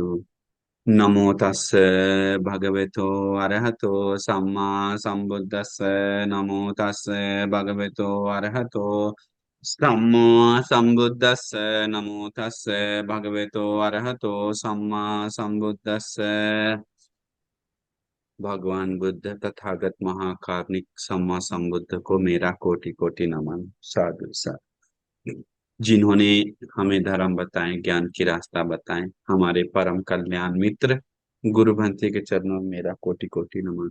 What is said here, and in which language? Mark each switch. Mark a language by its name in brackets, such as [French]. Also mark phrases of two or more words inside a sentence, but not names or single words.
[Pali] नमो तस्से भगवतो अरहतो सम्मा संबुद्दस्से। नमो तस्से भगवतो अरहतो सम्मा संबुद्दस्से। नमो तस्से भगवतो अरहतो सम्मा संबुद्दस्से। [Hindi] भगवान बुद्ध तथागत महाकारुणिक [Pali] सम्मा संबुद्ध [Hindi] को मेरा कोटि कोटि नमन। साधु साधु। जिन्होंने हमें धर्म बताए, ज्ञान की रास्ता बताए, हमारे परम कल्याण मित्र गुरु भंते के चरणों में मेरा कोटि कोटि नमन।